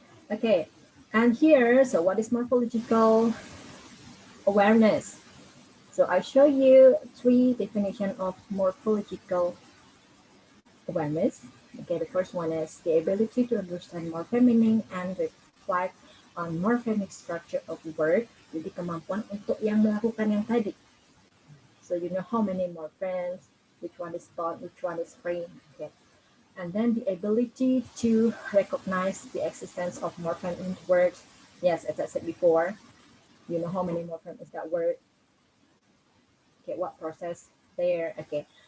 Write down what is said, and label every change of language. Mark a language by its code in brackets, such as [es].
[en] Okay, and here, so what is morphological awareness? So I show you three definitions of morphological awareness. Okay, the first one is the ability to understand morpheme meaning and reflect on morphemic structure of word. [id] Jadi kemampuan untuk yang melakukan yang tadi. [en] So you know how many morphemes, which one is bond, which one is free. Okay. And then the ability to recognize the existence of morpheme in words. Yes, as I said before, you know how many morphemes is that word. Okay, what process there? Okay,